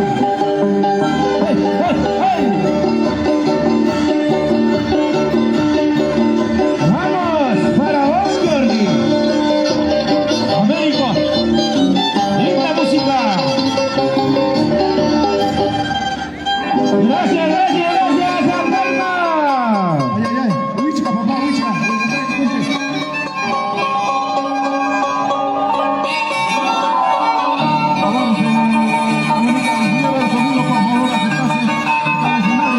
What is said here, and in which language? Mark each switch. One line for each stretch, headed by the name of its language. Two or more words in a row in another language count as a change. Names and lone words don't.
Spanish: ¡Hey, hey, hey! ¡Vamos para vos, Jordi! ¡Américo! ¡Linda música! ¡Gracias, Alberto! ¡Ay, ay, ay! ¡Huichica, papá, huichica! Vamos, América, ingeniero de sonido, por favor, acercarse al escenario.